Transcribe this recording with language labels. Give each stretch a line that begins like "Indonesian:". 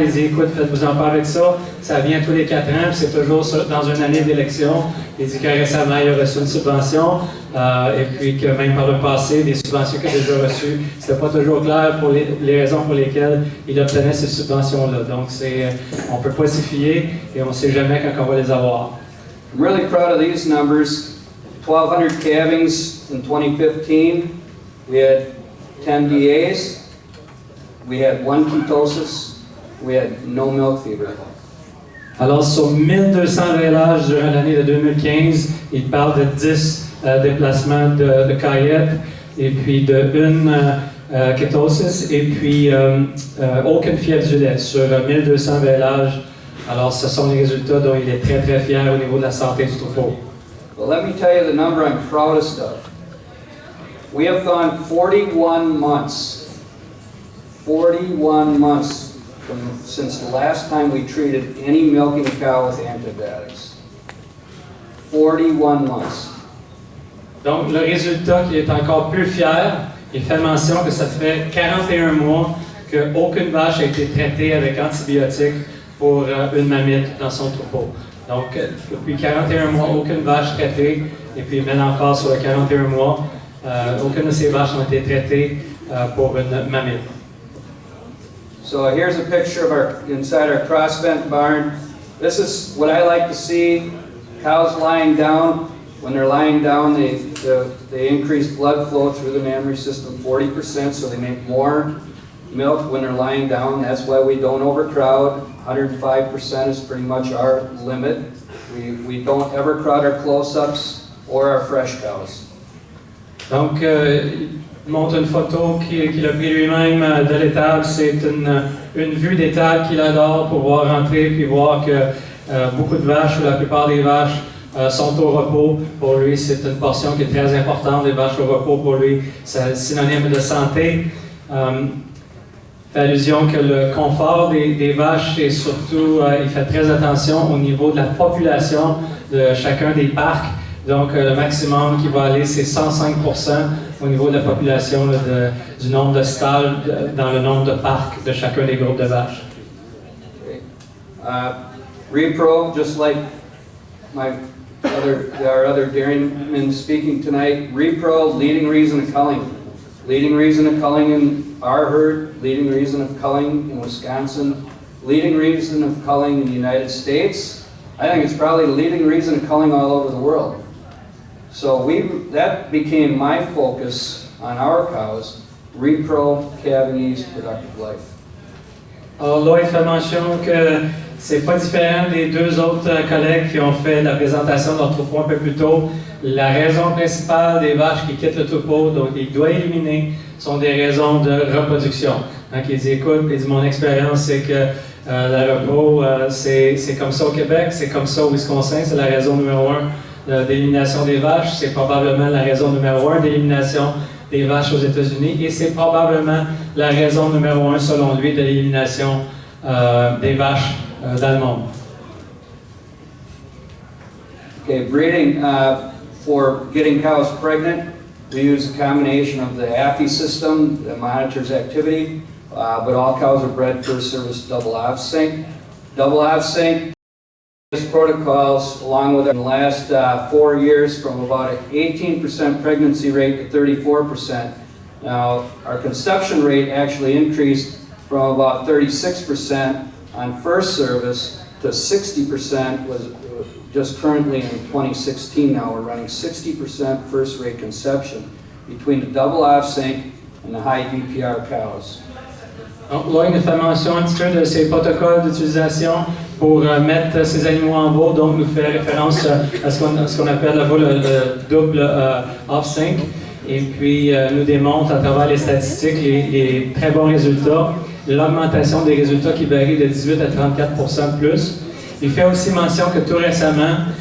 French: Ils disaient, écoute, faites-vous-en pas avec ça. Ça vient tous les 4 ans, puis c'est toujours dans une année d'élection. Il dit que récemment, il a reçu une subvention, et puis que même par le passé, des subventions qu'il a déjà reçues, c'était pas toujours clair pour les raisons pour lesquelles il obtenait ces subventions-là. Donc, on peut pas s'y fier, et on ne sait jamais quand on va les avoir.
English: I'm really proud of these numbers. 1,200 calvings in 2015. We had 10 DAs. We had 1 ketosis. We had no milk fever.
French: Alors, sur 1200 vélages durant l'année de 2015, il parle de 10 déplacements de caillettes, et puis de 1 kétosis, et puis aucune fièvre du lait sur 1200 vélages. Alors, ce sont les résultats dont il est très très fier au niveau de la santé du troupeau.
English: Well, let me tell you the number I'm proudest of. We have gone 41 months. 41 months since the last time we treated any milking cow with antibiotics. 41 months.
French: Donc, le résultat qui est encore plus fier, il fait mention que ça fait 41 mois qu'aucune vache a été traitée avec antibiotiques pour une mamite dans son troupeau. Donc, depuis 41 mois, aucune vache traitée, et puis maintenant encore sur les 41 mois, aucune de ces vaches n'a été traitée pour une mamite.
English: So here's a picture of inside our cross-vent barn. This is what I like to see. Cows lying down. When they're lying down, they increase blood flow through the mammary system 40%, so they make more milk when they're lying down. That's why we don't overcrowd. 105% is pretty much our limit. We don't ever crowd our close-ups or our fresh cows.
French: Donc, il montre une photo qu'il a pris lui-même de l'étable. C'est une vue d'étable qu'il adore pour pouvoir rentrer puis voir que beaucoup de vaches, ou la plupart des vaches, sont au repos. Pour lui, c'est une portion qui est très importante. Les vaches au repos, pour lui, c'est synonyme de santé. Fait allusion que le confort des vaches, et surtout, il fait très attention au niveau de la population de chacun des parcs. Donc, le maximum qui va aller, c'est 105% au niveau de la population du nombre de stalles dans le nombre de parcs de chacun des groupes de vaches.
English: Okay. Repro, just like our other dairymen speaking tonight, repro, leading reason of culling. Leading reason of culling in our herd, leading reason of culling in Wisconsin, leading reason of culling in the United States. I think it's probably the leading reason of culling all over the world. So that became my focus on our cows, repro, calving ease, productive life.
French: Alors là, il fait mention que c'est pas différent des 2 autres collègues qui ont fait la présentation de leur troupeau un peu plus tôt. La raison principale des vaches qui quittent le troupeau, donc il doit éliminer, sont des raisons de reproduction. Donc il dit, écoute, il dit, mon expérience, c'est que la repro, c'est comme ça au Québec, c'est comme ça au Wisconsin, c'est la raison numéro 1 d'élimination des vaches, c'est probablement la raison numéro 1 d'élimination des vaches aux États-Unis, et c'est probablement la raison numéro 1, selon lui, de l'élimination des vaches dans le monde.
English: Okay, breeding, for getting cows pregnant, we use a combination of the AFI system that monitors activity, but all cows are bred first service double off sync. Double off sync protocols, along with in the last 4 years, from about an 18% pregnancy rate to 34%. Now, our conception rate actually increased from about 36% on first service to 60% was just currently in 2016 now. We're running 60% first rate conception between the double off sync and the high DPR cows.
French: Donc là, il nous fait mention un petit peu de ces protocoles d'utilisation pour mettre ces animaux en veau, donc nous fait référence à ce qu'on appelle là-bas le double off-sync, et puis nous démontre à travers les statistiques les très bons résultats, l'augmentation des résultats qui varie de 18 à 34% de plus. Il fait aussi mention que tout récemment,